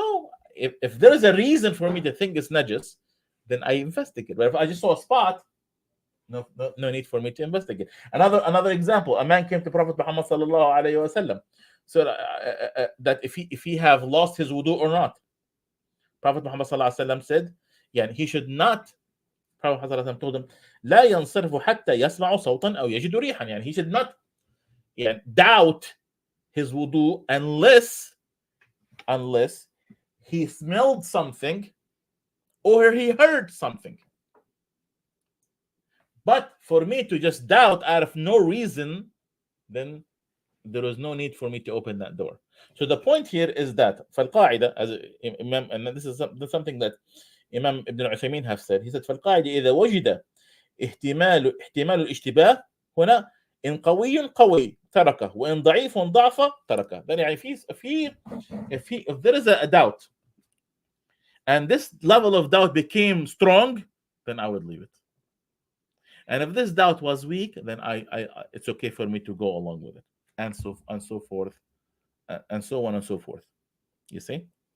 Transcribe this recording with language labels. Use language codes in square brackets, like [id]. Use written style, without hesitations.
[en] No, if there is a reason for me to think it's najis, then I investigate. But if I just saw a spot, no need for me to investigate. Another example: a man came to Prophet Muhammad sallallahu alaihi wasallam, so that if he have lost his wudu or not. Prophet Muhammad sallallahu alaihi wasallam said, he should not. Prophet Muhammad told him, [ar] لا ينصرف حتى يسمع صوتا أو يجد ريحا. [en] He should not doubt his wudu unless he smelled something or he heard something. But for me to just doubt out of no reason, then there is no need for me to open that door. So the point here is that فالقاعدة, as Imam, and this is something that Imam Ibn al-Uthaymeen have said. He said, [ar] فالقاعدة إذا وجد احتمال الاشتباه هنا إن قوي تركه وإن ضعيف ضعف تركه. [en] Then if there is a doubt and this level of doubt became strong, then I would leave it. And if this doubt was weak, then it's okay for me to go along with it, and so forth, and so on and so forth. You see?